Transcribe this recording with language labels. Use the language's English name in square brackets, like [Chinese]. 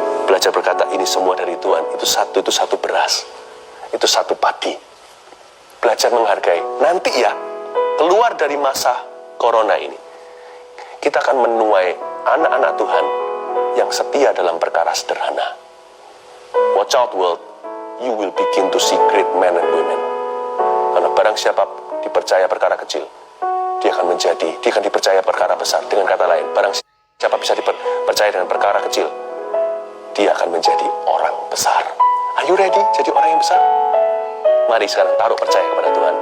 [Indonesian] Belajar berkata, ini semua dari Tuhan. Itu satu beras. Itu satu padi. Belajar menghargai. Nanti ya, keluar dari masa corona ini, kita akan menuai anak-anak Tuhan yang setia dalam perkara sederhana. [English] Watch out world, you will begin to see great men and women. [Indonesian] Karena barang siapa dipercaya perkara kecil, dia akan dipercaya perkara besar. Dengan kata lain, barang siapa bisa dipercaya dengan perkara kecil, dia akan menjadi orang besar. [English] Are you ready [Indonesian] jadi orang yang besar? Mari sekarang taruh percaya kepada Tuhan.